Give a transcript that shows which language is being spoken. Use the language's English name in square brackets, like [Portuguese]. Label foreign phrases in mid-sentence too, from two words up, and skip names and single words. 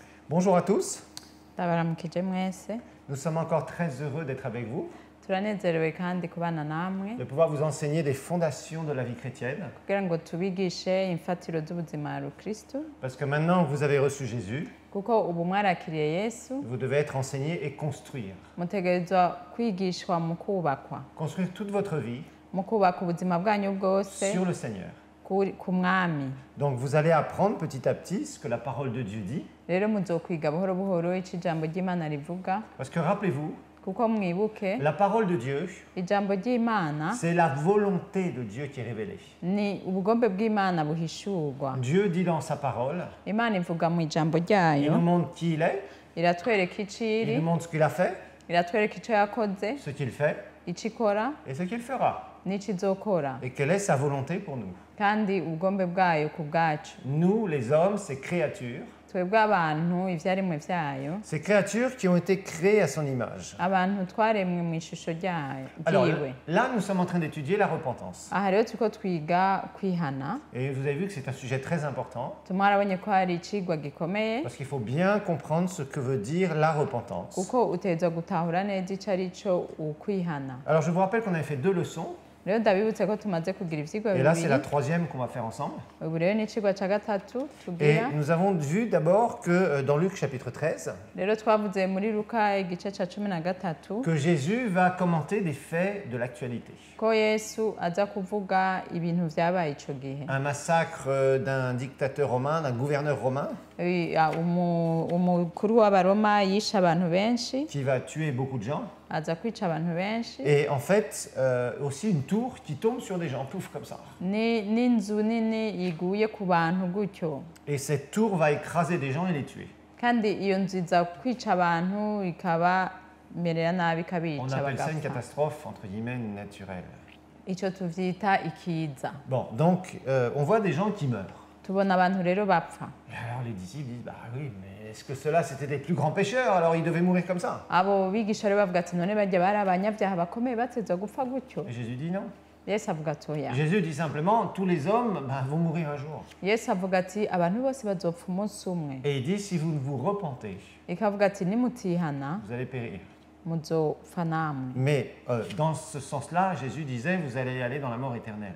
[French] Bonjour à tous. [Rundi] Ndabaramukije mwese. [French] Nous sommes encore très heureux d'être avec vous, [Rundi] Turanezerewe kandi kubana namwe [French] de pouvoir vous enseigner des fondations de la vie chrétienne. [Rundi] kugira ngo tubigishe imfatiro z'ubuzima ya Kristo [French] Parce que maintenant que vous avez reçu Jésus, [Rundi] kuko ubu mwarakiriye Yesu [French] vous devez être enseigné et construire. [Rundi] mutegerezwa kwigishwa mu kubakwa [French] Construire toute votre vie [Rundi] mu kubaka ubuzima bwanyu bwose [French] sur le Seigneur. [Rundi] ku mwami. [French] Donc vous allez apprendre petit à petit ce que la parole de Dieu dit. [Rundi] Rero muzokwiga buhoro buhoro ico ijambo ry'Imana rivuga [French] Parce que rappelez-vous, [Rundi] kuko mwibuke [French] la parole de Dieu, [Rundi] ijambo ry'Imana [French] c'est la volonté de Dieu qui est révélée. [Rundi] ni ubugombe bw'Imana buhishurwa. [French] Dieu dit dans sa parole, [Rundi] Imana ivuga mu ijambo [French] il [Rundi] ryayo, [French] nous montre qui il est, [Rundi] iratwereka ico [French] il [Rundi] iri, [French] nous montre ce qu'il a fait, [Rundi] iratwereka ico yakoze, [French] ce qu'il fait [Rundi] ico ikora [French] et ce qu'il fera. [Rundi] n'ico izokora, [French] Et quelle est sa volonté pour nous. [Rundi] kandi ubugombe bwayo ku bwacu. [French] Nous, les hommes, ces créatures [Rundi] Ivyaremwe vyayo, [French] ces créatures qui ont été créées à son image. [Rundi] abantu twaremwe mu ishusho ryayo [French] Alors [Rundi] ryiwe. [French] là, nous sommes en train d'étudier la repentance. [Rundi] Aha rero turiko twiga kwihana. [French] Et vous avez vu que c'est un sujet très important [Rundi] Mwarabonye ko hari icigwa gikomeye [French] parce qu'il faut bien comprendre ce que veut dire la repentance. [Rundi] kuko utegerezwa gutahura neza ico ari co ukwihana. [French] Alors je vous rappelle qu'on avait fait 2 leçons [Rundi] Rero ndabibutse ko tumaze kugira ivyigwa [French] et là c'est la [Rundi] bibiri. [French] 3e qu'on va faire ensemble. [Rundi] Ubu rero ni icigwa ca gatatu [French] Et [Rundi] tugira. [French] nous avons vu d'abord que dans Luc chapitre 13, [Rundi] Rero twavuze muri Luka igice ca 13 [French] que Jésus va commenter des faits de l'actualité. [Rundi] ko Yesu aza kuvuga ibintu vyabaye ico gihe. [French] Un massacre d'un dictateur romain, d'un gouverneur romain [Rundi] Umukuru w'Abaroma yishe abantu benshi, [French] qui va tuer beaucoup de gens. [Rundi] aza kwica abantu benshi, [French] Et en fait, aussi une tour qui tombe sur des gens, pouf, comme ça. [Rundi] n'inzu nini iguye ku bantu gutyo, [French] Et cette tour va écraser des gens et les tuer. [Rundi] kandi iyo nzu iza kwica abantu ikabamerera nabi [French] On [Rundi] ikabica [French] appelle ça une [Rundi] bagapfa. [French] catastrophe, entre guillemets, naturelle. [Rundi] Ico tuvyita ikiza. [French] Bon, donc, on voit des gens qui meurent. [Rundi] Tubona abantu rero bapfa. [French] Et alors les disciples disent, bah oui, mais est-ce que ceux-là, c'était des plus grands pécheurs, alors ils devaient mourir comme ça? [Rundi] Abo bigisha rero bavuga ati none barya bari abanyabyaha bakomeye batezwa gupfa gutyo. [French] Et Jésus dit non. [Rundi] Yesu avuga ati oya. [French] Jésus dit simplement, tous les hommes vont mourir un jour. [Rundi] Yesu avuga ati abantu bose bazopfa umunsi umwe. [French] Et il dit, si vous ne vous repentez, [Rundi] Ikavuga ati nimutihana [French] vous allez périr. [Rundi] muzopfa namwe. [French] Mais dans ce sens-là, Jésus disait, vous allez aller dans la mort éternelle.